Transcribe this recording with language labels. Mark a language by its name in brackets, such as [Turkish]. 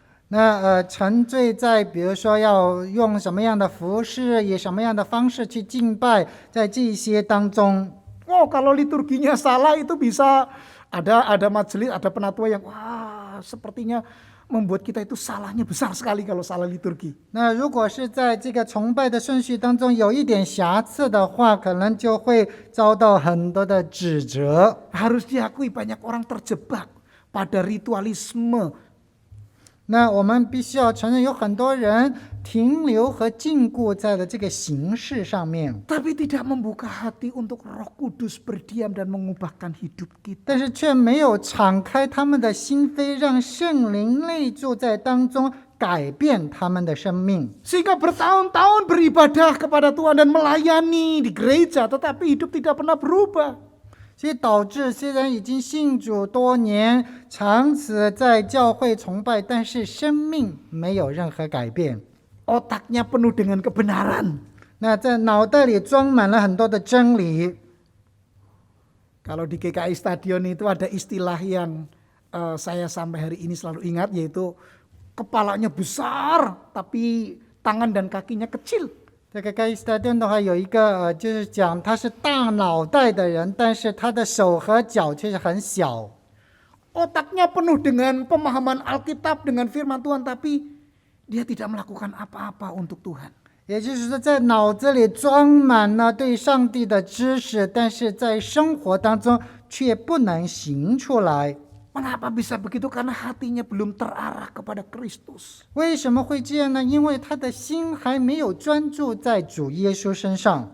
[Chinese] 那沉醉在比如说要用什么样的服饰，以什么样的方式去敬拜，在这些当中， [Indonesian] Oh, kalau liturginya salah itu bisa ada majelis, ada penatua yang wah sepertinya membuat kita itu salahnya besar sekali kalau salah liturgi. [Chinese] 那如果是在这个崇拜的顺序当中有一点瑕疵的话，可能就会遭到很多的指责。 [Indonesian] Harus diakui banyak orang terjebak pada ritualisme. [Chinese] 那我们必须要承认，有很多人停留和禁锢在了这个形式上面， [Indonesian] Tapi tidak membuka hati untuk Roh Kudus berdiam dan mengubahkan hidup kita. [Chinese] 但是却没有敞开他们的心扉，让圣灵内住在当中，改变他们的生命。 [Indonesian] Sehingga bertahun-tahun beribadah kepada Tuhan dan melayani di gereja, tetapi hidup tidak pernah berubah. [Chinese] 所以导致虽然已经信主多年，长此在教会崇拜，但是生命没有任何改变。 [Indonesian] Otaknya penuh dengan kebenaran. [Chinese] 那在脑袋里装满了很多的真理。 [Indonesian] Kalau di GKI Stadion itu ada istilah yang saya sampai hari ini selalu ingat, yaitu kepalanya besar tapi tangan dan kakinya kecil. [Chinese] 这个该 stadium 的话，有一个就是讲他是大脑袋的人，但是他的手和脚却是很小。 [Indonesian] Otaknya penuh dengan pemahaman Alkitab, dengan firman Tuhan, tapi dia tidak melakukan apa-apa untuk Tuhan. [Chinese] 也就是说，在脑子里装满了对上帝的知识，但是在生活当中却不能行出来。 [Indonesian] Mengapa bisa begitu? Karena hatinya belum terarah kepada Kristus. [Chinese] 为什么会这样呢？因为他的心还没有专注在主耶稣身上。